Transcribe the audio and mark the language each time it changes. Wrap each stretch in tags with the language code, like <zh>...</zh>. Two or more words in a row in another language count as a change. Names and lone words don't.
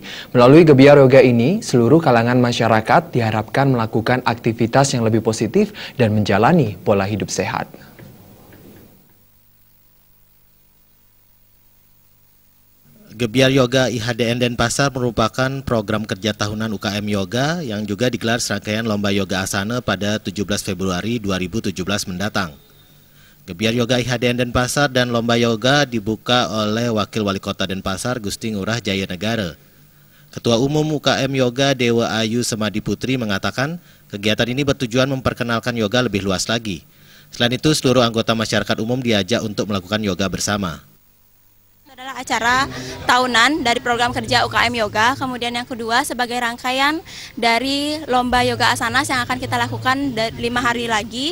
<id>Melalui Gebiar Yoga ini, seluruh kalangan masyarakat diharapkan melakukan aktivitas yang lebih positif dan menjalani pola hidup sehat. Gebiar Yoga IHDN Denpasar merupakan program kerja tahunan UKM Yoga yang juga digelar serangkaian Lomba Yoga Asana pada 17 Februari 2017 mendatang. Gebiar Yoga IHDN Denpasar dan Lomba Yoga dibuka oleh Wakil Wali Kota Denpasar Gusti Ngurah Jaya Negara. Ketua Umum UKM Yoga Dewa Ayu Semadi Putri mengatakan kegiatan ini bertujuan memperkenalkan yoga lebih luas lagi. Selain itu, seluruh anggota masyarakat umum diajak untuk melakukan yoga bersama. Adalah acara tahunan dari program kerja UKM Yoga, kemudian yang kedua sebagai rangkaian dari Lomba Yoga Asana yang akan kita lakukan 5 hari lagi.</id>